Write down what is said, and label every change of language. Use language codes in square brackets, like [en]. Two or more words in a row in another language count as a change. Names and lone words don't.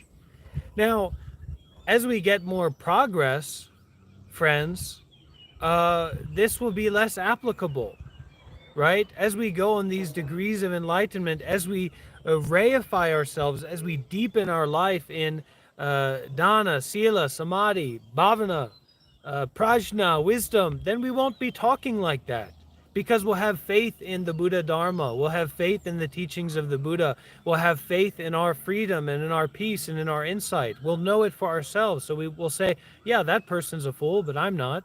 [en] Now, as we get more progress, friends, this will be less applicable, right? As we go on these degrees of enlightenment, as we reify ourselves, as we deepen our life in [pi] dana, sila, samadhi, bhavana, [en] prajna, wisdom, then we won't be talking like that. Because we'll have faith in the Buddha Dharma. We'll have faith in the teachings of the Buddha. We'll have faith in our freedom and in our peace and in our insight. We'll know it for ourselves. So we will say, yeah, that person's a fool, but I'm not.